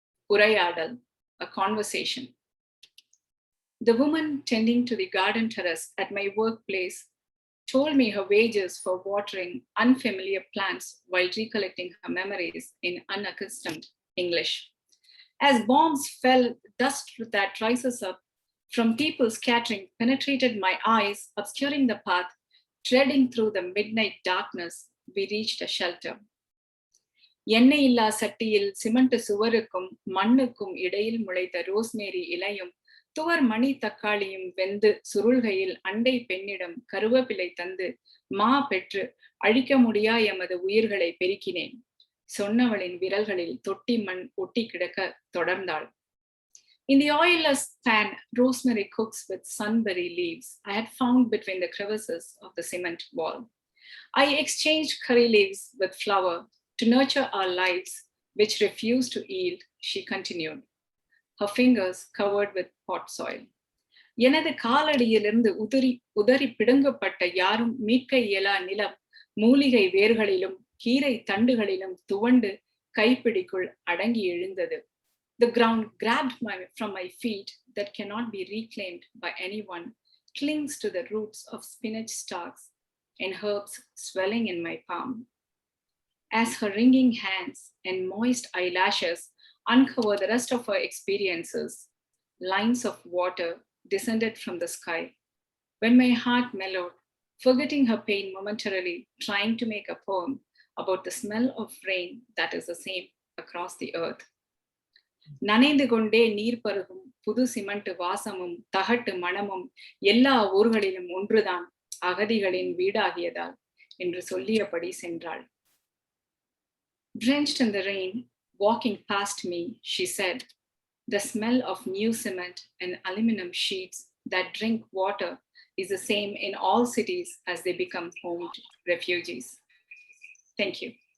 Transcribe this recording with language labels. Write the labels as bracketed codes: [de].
[en] Urayadal, a conversation. The woman tending to the garden terrace at my workplace told me her wages for watering unfamiliar plants while recollecting her memories in unaccustomed English. As bombs fell, dust that rises up from people scattering penetrated my eyes, obscuring the path. Treading through the midnight darkness, we reached a shelter. [ta] எண்ணெய் இல்லா சட்டியில் cement சுவருக்கும் மண்ணுக்கும் இடையில் முளைத்த rosemary இலையும் துவர் மணி தக்காளியும் வெந்து சுருள்கையில் அண்டை பெண்ணிடம் கருவேப்பிலை தந்து மா பெற்று அழிக்க முடியா எமது உயிர்களை பெருக்கினேன். சொன்னவளின் விரல்களில் தொட்டி மண் ஒட்டி கிடக்க தொடர்ந்தாள். [en] In the oilless pan, rosemary cooks with sunberry leaves I had found between the crevices of the cement wall. I exchanged curry leaves with flour to nurture our lives, which refused to yield, she continued, her fingers covered with pot soil. [ta] எனது காலடியிலிருந்து உதறி பிடுங்கப்பட்ட யாரும் மீட்க இயலா நிலம் மூலிகை வேர்களிலும் கீரை தண்டுகளிலும் துவண்டு கைப்பிடிக்குள் அடங்கி எழுந்தது. [en] The ground grabbed from my feet that cannot be reclaimed by anyone, clings to the roots of spinach stalks and herbs swelling in my palm. As her wringing hands and moist eyelashes uncover the rest of her experiences, lines of water descended from the sky. When my heart mellowed, forgetting her pain momentarily, trying to make a poem about the smell of rain that is the same across the earth. [ta] நனைந்து கொண்டே நீர் பருகும் புது cement வாசமும் தகட்டு மணமும் எல்லா ஊர்களிலும் ஒன்றுதான் அகதிகளின் வீடாகியதால் என்று சொல்லியபடி சென்றாள். [en] Drenched in the rain, walking past me, she said, the smell of new cement and aluminum sheets that drink water is the same in all cities as they become home to refugees. Thank you.